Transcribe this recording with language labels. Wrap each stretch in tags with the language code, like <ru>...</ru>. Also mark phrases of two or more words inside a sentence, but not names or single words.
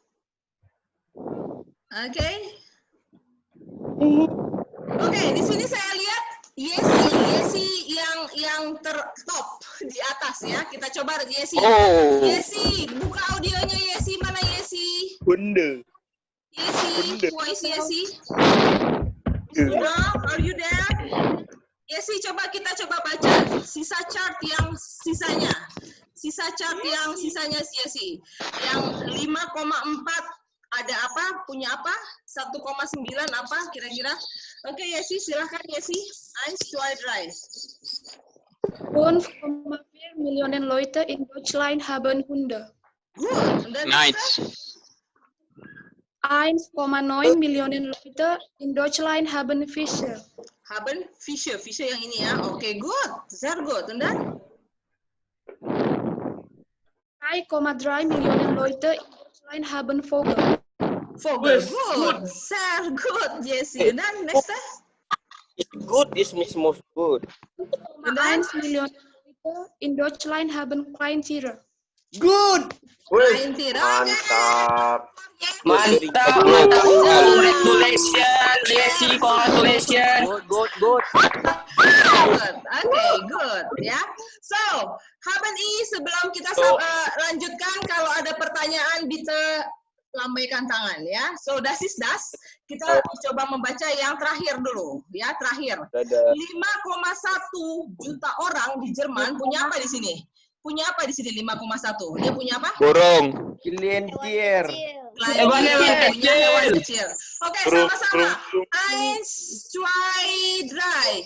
<id>Oke. Oke, di sini saya lihat Yesi yang tertop di atas ya. Kita coba Yesi. Oh. Yesi, buka audionya Yesi. Mana Yesi? Bunda. Yesi,</id> <en>who is Yesi? Hello, are you there?</en> <id>Yesi, kita coba baca sisa chart yang sisanya. Sisa chart yang sisanya Yesi. Yang 5,4 ada apa? Punya apa? 1,9 apa kira-kira? Oke, Yesi, silahkan Yesi. 1, 2, 3.</id> <de>5,4 Millionen Leute in Deutschland haben Hunde. Good. Und dann</de> <en>Nice.</en> <de>1,9 Millionen Leute in Deutschland haben Fische. Haben Fische</de> <id>yang ini ya. Oke, good.</id> <de>Sehr gut. Und dann 3,3 Millionen Leute in Deutschland haben Vogel. Vogel. Good. Sehr gut, Yesi. Und dann nächste.</de> <en>It's good, is most good.</en> <de>1 Millionen Leute in Deutschland haben Kleintiere.</de> <en>Good.</en> <de>Kleintier.</de> <id>Oke. Mantap. Mantap.</id> <en>Congratulations, Yesi. Congratulations. Good. Good. Oke, good. Ya.</en> <id>So, haben I sebelum kita lanjutkan, kalau ada pertanyaan bisa lambaikan tangan ya.</id> <de>So, das ist das.</de> <id>Kita coba membaca yang terakhir dulu ya, terakhir. 5,1 juta orang di Jerman punya apa di sini? Punya apa di sini 5,1? Dia punya apa? Burung.</id> <de>Kleintier.</de> <id>Hewan kecil. Oke, sama-sama. 1, 2, 3.</id>